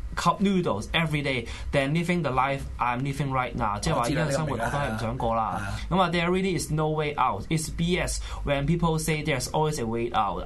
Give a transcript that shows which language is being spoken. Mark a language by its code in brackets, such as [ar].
[en] cup noodles every day than living the life I'm living right now. [yue] 即係話依家生活我都係唔想過啦。咁啊 [en] ，there really is no way out. It's BS when people say there's always a way out.